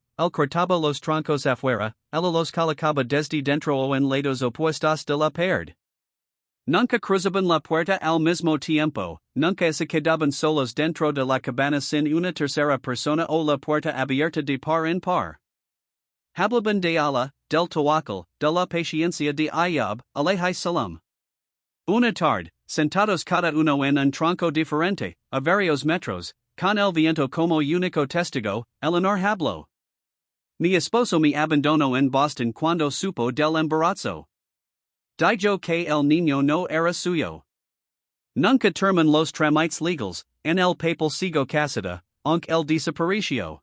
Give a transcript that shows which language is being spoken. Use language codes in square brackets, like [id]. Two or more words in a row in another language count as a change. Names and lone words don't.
[es] Él cortaba los troncos afuera, ella los colocaba desde dentro o en lados opuestos de la pared. Nunca cruzaban la puerta al mismo tiempo, nunca se quedaban solos dentro de la cabana sin una tercera persona o la puerta abierta de par en par. Hablaban de Allah, del tawakkul, de la paciencia de Ayyub, [ar] عليه السلام. [es] Una tarde, sentados cada uno en un tronco diferente, a varios metros, con el viento como único testigo, Eleanor habló. Mi esposo me abandonó en Boston cuando supo del embarazo. Dijo que el niño no era suyo. Nunca terminan los trámites legales, en el papel sigo casada, aunque él desapareció.